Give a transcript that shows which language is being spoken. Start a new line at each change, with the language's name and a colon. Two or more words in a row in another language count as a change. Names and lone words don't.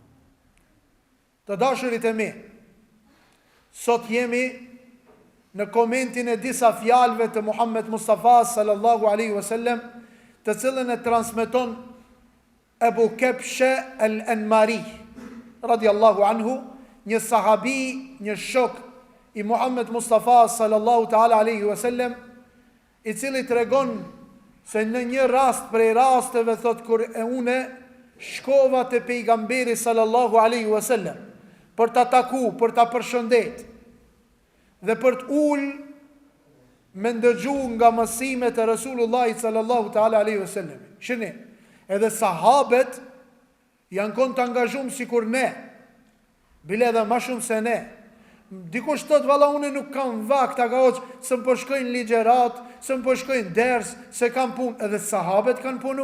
Albanian: Të dashurit e mi, sot jemi në komentin e disa fjalëve të Muhammed Mustafa
Arabic: صلى الله عليه وسلم,
Albanian: të cilën e transmeton Ebu Kepshe el-Enmari
Arabic: رضي الله عنه,
Albanian: një sahabi, një shok i Muhammed Mustafa
Arabic: صلى الله تعالى عليه وسلم,
Albanian: i cili tregon se në një rast prej rasteve, thot, kur e une shkova të pejgamberi
Arabic: صلى الله عليه وسلم
Albanian: për ta taku, për ta përshëndet dhe për të ul me ndëgju nga mësimet e Resulullahit
Arabic: صلى الله تعالى عليه وسلم.
Albanian: Shini, edhe sahabet janë kon të angazhum si kur ne, bile edhe ma shumë se ne. Dikush thot valla une nuk kam vakt, ta ka hoqë, së më përshkojnë ligjerat, së më përshkojnë ders, se kam pun, edhe sahabet kanë punu.